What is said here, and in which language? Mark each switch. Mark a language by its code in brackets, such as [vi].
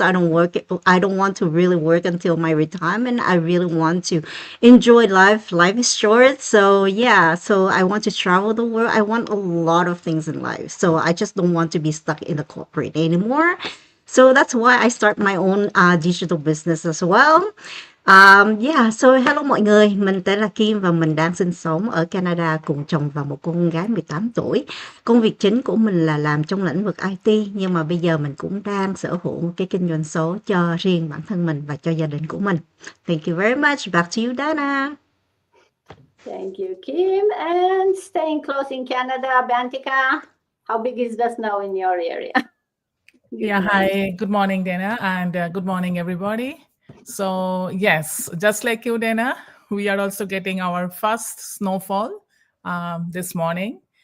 [en] I don't want to really work until my retirement. I really want to enjoy life. Life is short. So yeah, so I want to travel the world. I want a lot of things in life. So I just don't want to be stuck in the corporate anymore. So that's why I start my own digital business as well. Yeah, so hello [vi] mọi người, mình tên là Kim và mình đang sinh sống ở Canada cùng chồng và một cô con gái 18 tuổi. Công việc chính của mình là làm trong lĩnh vực IT, nhưng mà bây giờ mình cũng đang sở hữu một cái kinh doanh số cho riêng bản thân mình và cho gia đình của mình. [en] Thank you very much. Back to you, Dana. Thank you, Kim. And staying close in Canada, Bantika, how big is the snow in your area? Yeah, hi. Good morning, Dana, and good morning, everybody. So yes, just like you, Dana, we are also getting our first snowfall this morning.